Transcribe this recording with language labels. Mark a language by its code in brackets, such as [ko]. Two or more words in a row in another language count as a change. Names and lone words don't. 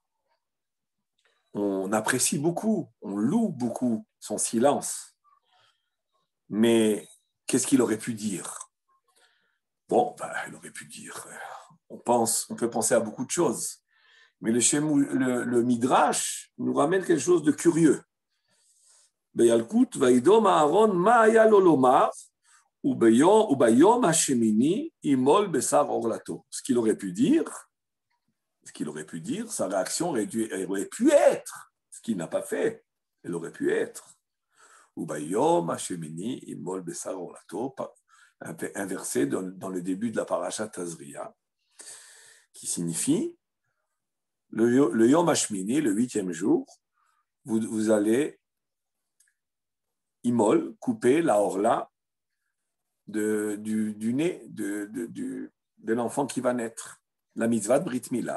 [fr] On apprécie beaucoup, on loue beaucoup son silence. Mais qu'est-ce qu'il aurait pu dire? Bon, il aurait pu dire, on peut penser à beaucoup de choses. Mais le Midrash nous ramène quelque chose de curieux. [he] בילקוט וידם אהרן מה היה לו לומר וביום השמיני ימול בשר ערלתו. [fr] Ce qu'il aurait pu dire, sa réaction aurait pu être, ce qu'il n'a pas fait, elle aurait pu être. [he] וביום השמיני ימול בשר ערלתו, [fr] un verset dans le début de la parasha Tazria, qui signifie le [he] יום השמיני, [fr] le 8e jour, vous allez imol, couper la orla du nez de l'enfant qui va naître, la mitzvah de [he] ברית מילה.